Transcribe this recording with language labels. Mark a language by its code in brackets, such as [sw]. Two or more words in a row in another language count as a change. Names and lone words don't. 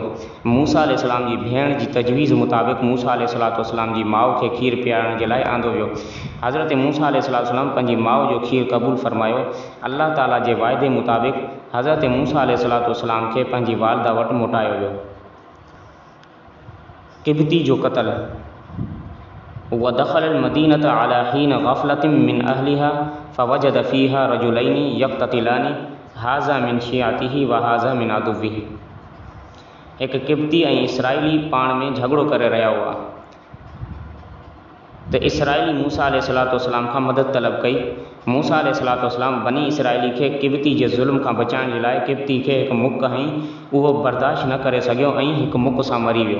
[sd] मूसा अलैहिस्सलाम जी भेण जी तजवीज़ मुताबिक़ मूसा अलैहिस्सलाम जी माउ खे खीरु पीआरण जे लाइ आंदो वियो। हज़रत मूसा अलैहिस्सलाम पंहिंजी माउ जो खीरु क़बूल फ़रमायो। अल्लाह ताला जे वाइदे मुताबिक़ हज़रत मूसा अलैहिस्सलाम खे पंहिंजी वालदा वटि मोटायो वियो। किब्ती जो क़त्ल। [ar] ودخل المدينة على حين غفلة من أهلها فوجد فيها رجلين يقتتلان هذا من شيعته وهذا من عدوه. [sd] हिकु किब्ती ऐं इसराइली पाण में झगड़ो करे रहिया हुआ त इसराइली मूसा अलैहिस्सलाम खां मदद तलब कई। मूसा अलैहिस्सलाम बनी इसराइली खे किब्ती जे ज़ुल्म खां बचाइण जे लाइ किब्ती खे हिकु मुक हईं, उहो बर्दाश्त न करे सघियो ऐं हिकु मुक सां मरी वियो।